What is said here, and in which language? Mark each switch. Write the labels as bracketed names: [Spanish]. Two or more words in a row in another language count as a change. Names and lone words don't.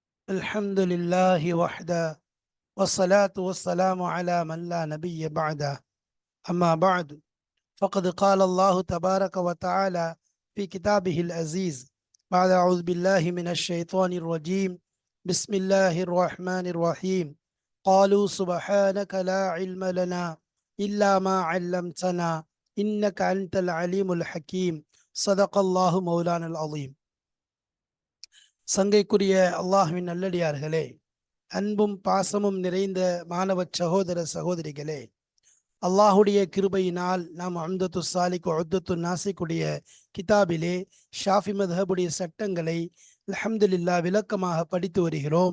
[Arabic] الحمد لله وحده والصلاة والسلام على من لا نبي بعده أما بعد فقد قال الله تبارك وتعالى في كتابه العزيز بعد أعوذ بالله من الشيطان الرجيم بسم الله الرحمن الرحيم قالوا سبحانك لا علم لنا إلا ما علمتنا إنك أنت العليم الحكيم صدق الله مولانا العظيم. [Tamil] சங்கைக்குரிய அல்லாஹ்வின் நல்லடியார்களே, அன்பும் பாசமும் நிறைந்த மாணவ சகோதர சகோதரிகளே, அல்லாஹுடைய கிருபையினால் நாம் அம்தத்து சாலிக் உத்தத்து நாசிக்குடைய கிதாபிலே ஷாஃபி மத்ஹபுடைய சட்டங்களை அல்ஹம்துலில்லா விளக்கமாக படித்து வருகிறோம்.